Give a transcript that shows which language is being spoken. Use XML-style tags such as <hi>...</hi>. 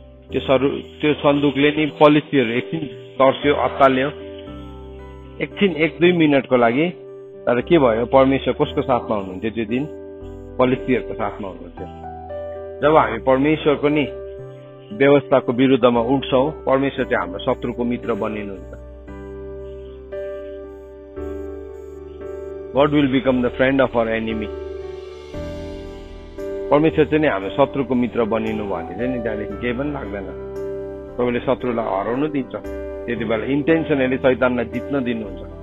<ne>त्यो सन्दुकले नि पोलिसीहरू एकछिन तर्स्यो, अत्ताल्यो, एकछिन 1-2 मिनटको लागि। तर के भयो, परमेश्वर कसको साथमा हुनुहुन्थ्यो त्यो दिन? पोलिसीहरूको साथमा हुनुहुन्थ्यो। जब हामी परमेश्वरको नि व्यवस्थाको विरुद्धमा उठ्छौँ, परमेश्वर चाहिँ हाम्रो शत्रुको मित्र बनिनुहुन्छ।</ne> <en>God will become the friend of our enemy.</en> <ne>परमेश्वर चाहिँ नि हाम्रो शत्रुको मित्र बनिनु भने चाहिँ नि त्यहाँदेखि केही पनि लाग्दैन। तपाईँले शत्रुलाई हराउनु दिन्छ, त्यति बेला इन्टेन्सनली शैतानलाई जित्न दिनुहुन्छ।</ne>